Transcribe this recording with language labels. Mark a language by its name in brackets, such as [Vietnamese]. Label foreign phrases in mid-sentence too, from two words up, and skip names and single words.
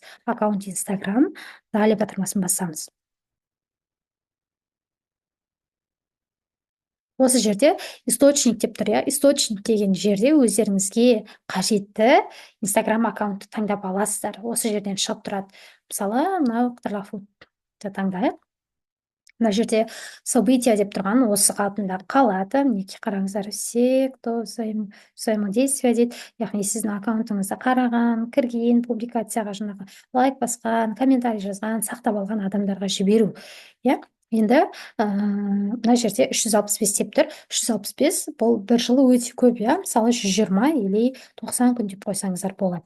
[Kazakh] Аккаунт Инстаграм, далее батырмасын басамыз. Осы жерде источник деп тұр, иә. Источник деген жерде өздеріңізге қажетті Инстаграм аккаунтты таңдап аласыздар. Осы жерден шығып тұрады. Мысалы, мынау Ктрлафудты таңдайық. Мына жерде события деп тұрған осы қалпында қалады. Мінекей қараңыздар, [Russian] все, кто взаимодействие дейді. [Kazakh] Яғни сіздің аккаунтыңызды қараған, кірген, публикацияға жаңағы лайк басқан, комментарий жазған, сақтап алған адамдарға жіберу, иә. Енді мына жерде 365 деп тұр. 365 бұл бір жылы өте көп, иә. Мысалы 120 или 90 күн деп қойсаңыздар болады.